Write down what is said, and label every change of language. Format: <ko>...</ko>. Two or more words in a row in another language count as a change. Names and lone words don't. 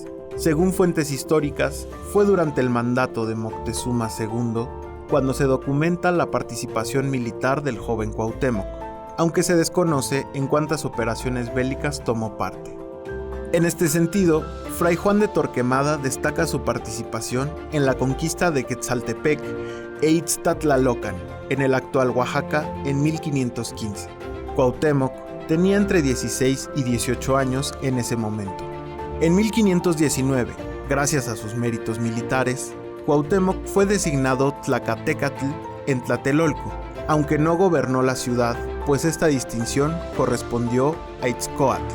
<es>Según fuentes históricas, fue durante el mandato de Moctezuma II cuando se documenta la participación militar del joven Cuauhtémoc, aunque se desconoce en cuántas operaciones bélicas tomó parte. En este sentido, Fray Juan de Torquemada destaca su participación en la conquista de Quetzaltepec e Ixtatlalocan, en el actual Oaxaca, en 1515. Cuauhtémoc tenía entre 16 y 18 años en ese momento. En 1519, gracias a sus méritos militares, Cuauhtémoc fue designado Tlacatecatl en Tlatelolco, aunque no gobernó la ciudad, pues esta distinción correspondió a Itzcoatl.</es>